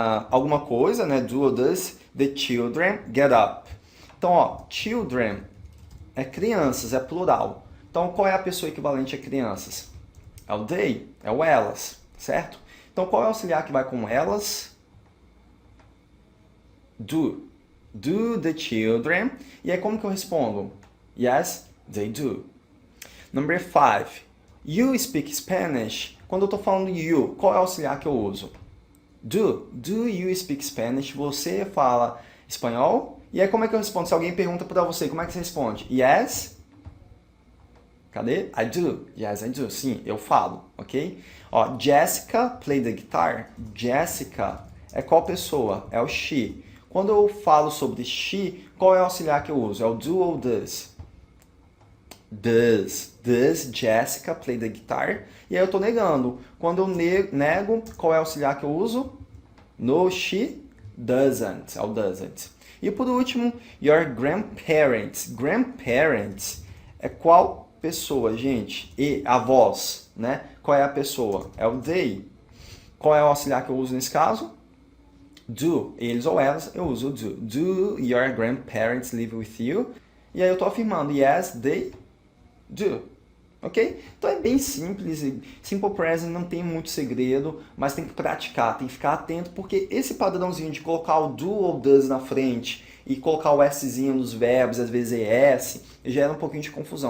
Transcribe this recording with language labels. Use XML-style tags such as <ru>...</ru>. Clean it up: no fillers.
<pt>Alguma coisa, né?</pt> <en>Do or does the children get up?</en> <pt>Então, ó, children é crianças, é plural. Então, qual é a pessoa equivalente a crianças? É o they, é o elas, certo? Então, qual é o auxiliar que vai com elas?</pt> <en>Do. Do the children.</en> <pt>E aí, como que eu respondo?</pt> <en>Yes, they do. Number 5. You speak Spanish.</en> <pt>Quando eu estou falando you, qual é o auxiliar que eu uso? Do.</pt> <en>Do you speak Spanish?</en> <pt>Você fala espanhol? E aí, como é que eu respondo? Se alguém pergunta para você, como é que você responde?</pt> <en>Yes?</en> <pt>Cadê?</pt> <en>I do. Yes, I do.</en> <pt>Sim, eu falo, ok? Ó,</pt> <en>Jessica play the guitar.</en> <pt>Jessica é qual pessoa? É o she. Quando eu falo sobre she, qual é o auxiliar que eu uso? É o do ou does?</pt> <en>Does. Does Jessica play the guitar?</en> <pt>E aí eu estou negando. Quando eu nego, qual é o auxiliar que eu uso?</pt> <en>No, she doesn't.</en> <pt>É o doesn't. E por último,</pt> <en>your grandparents.</en> <pt>Grandparents é qual pessoa, gente? E avós, né? Qual é a pessoa? É o they. Qual é o auxiliar que eu uso nesse caso? Do. Eles ou elas, eu uso do.</pt> <en>Do your grandparents live with you?</en> <pt>E aí eu estou afirmando,</pt> <en>yes, they do.</en> <pt>Ok? Então é bem simples. Simple present não tem muito segredo, mas tem que praticar, tem que ficar atento, porque esse padrãozinho de colocar o do ou does na frente e colocar o szinho nos verbos, às vezes es, gera um pouquinho de confusão.</pt>